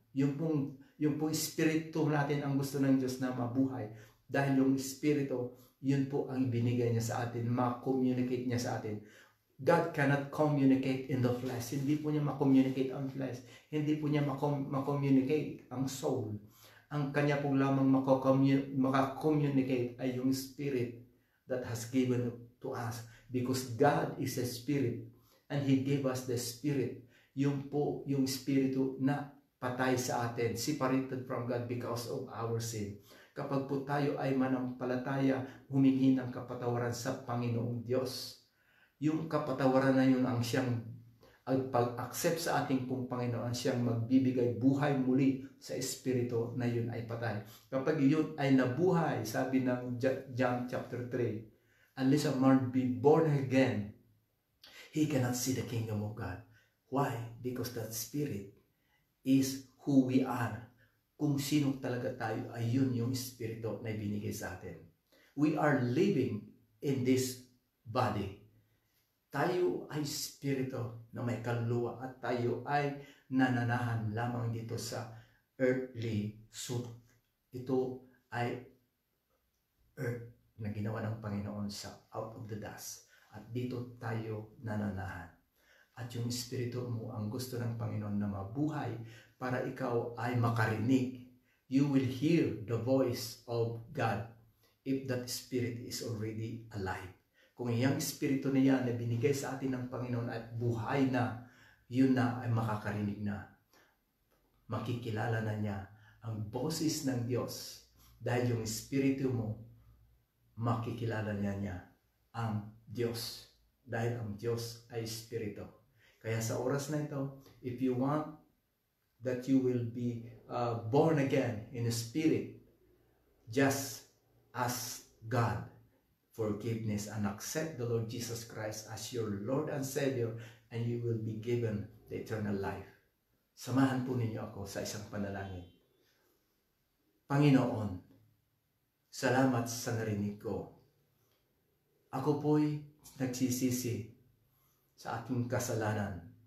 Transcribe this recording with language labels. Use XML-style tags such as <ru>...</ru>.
<tl>Yung pong Espiritu natin ang gusto ng Diyos na mabuhay. Dahil yung Espiritu, yun po ang ibinigay niya sa atin, ma-communicate niya sa atin.</tl> <en>God cannot communicate in the flesh.</en> <tl>Hindi po niya ma-communicate ang flesh. Hindi po niya ma-communicate ang soul. Ang kanya pong lamang makakommunicate ay yung Spirit</tl> <en>that has given to us. Because God is a Spirit and He gave us the Spirit.</en> <tl>Yung po, yung Espiritu na patay sa atin,</tl> <en>separated from God because of our sin.</en> <tl>Kapag po tayo ay manampalataya, humingi ng kapatawaran sa Panginoong Diyos. Yung kapatawaran na yun ang siyang pag-accept sa ating pong Panginoon, siyang magbibigay buhay muli sa espiritu na yun ay patay. Kapag yun ay nabuhay, sabi ng</tl> <en>John chapter 3, unless a man be born again, he cannot see the kingdom of God. Why? Because that spirit is who we are.</en> <tl>Kung sino talaga tayo, ay yun yung espiritu na ibinigay sa atin.</tl> <en>We are living in this body.</en> <tl>Tayo ay espiritu na may kaluluwa at tayo ay nananahan lamang dito sa earthly suit. Ito ay earth na ginawa ng Panginoon sa out of the dust. At dito tayo nananahan. At yung espiritu mo ang gusto ng Panginoon na mabuhay para ikaw ay makarinig.</tl> <en>You will hear the voice of God if that spirit is already alive.</en> <tl>Kung iyang espiritu na yan na binigay sa atin ng Panginoon at buhay na, yun na ay makakarinig na. Makikilala na niya ang boses ng Diyos. Dahil yung espiritu mo, makikilala niya ang Diyos. Dahil ang Diyos ay espiritu. Kaya sa oras na ito,</tl> <en>if you want that you will be born again in the spirit, just ask God forgiveness and accept the Lord Jesus Christ as your Lord and Savior, and you will be given the eternal life.</en> <tl>Samahan po ninyo ako sa isang panalangin. Panginoon, salamat sa narinig ko. Ako po'y nagsisisi sa aking kasalanan.</tl>